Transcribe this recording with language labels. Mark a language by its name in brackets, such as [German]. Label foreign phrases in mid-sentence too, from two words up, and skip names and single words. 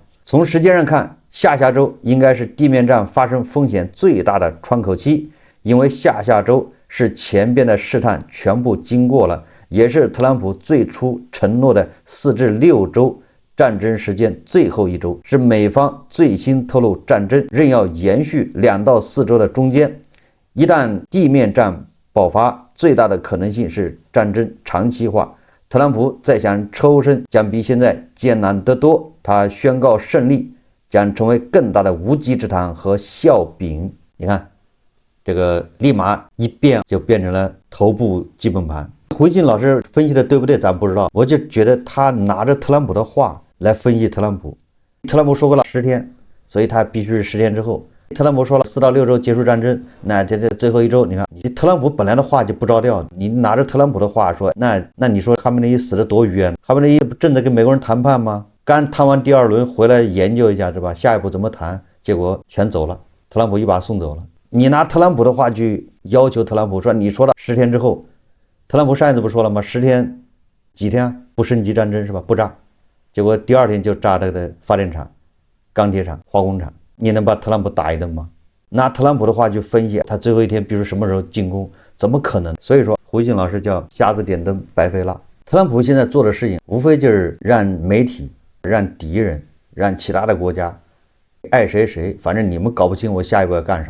[Chinese] 從時間上看，下周應該是地面戰發生風險最大的窗口期，因為下周是前邊的試探全部經過了，也是特朗普最初承諾的4至6周戰爭時間最後1周，是美方最新透露戰爭仍要延續2到4周的中間。一旦地面戰爆發，最大的可能性是戰爭長期化，特朗普再想抽身將比現在艱難得多。他宣告勝利將成為更大的無稽之談和笑柄。你看，這個立馬一变就变成了头部基本盘。胡锡进老師分析的对不对咱不知道，我就覺得他拿着特朗普的話來分析特朗普。特朗普說過了10天，所以他必須是10天之後。特朗普說了4到6周結束戰爭，那這最後1周，你看你特朗普本來的話就不着調，你拿着特朗普的話說，那你說哈梅内伊死得多冤？哈梅内伊不正在跟美國人談判嗎？剛談完第2輪回來研究一下是吧？下一步怎麼談？結果全走了，特朗普一把送走了。你拿特朗普的話去要求特朗普說，你說了10天之後，特朗普上一次不說了嗎？10天幾天不升級戰爭是吧？不炸，結果第2天就炸這個發電廠、鋼鐵廠、化工廠。你能把特朗普打一頓嗎？拿特朗普的話去分析他最後1天，比如什麼時候進攻，怎麼可能？所以說胡锡进老師叫瞎子點燈白費蠟。特朗普現在做的事情，無非就是讓媒體、讓敵人、讓其他的國家愛誰，反正你們搞不清我下一步要幹啥。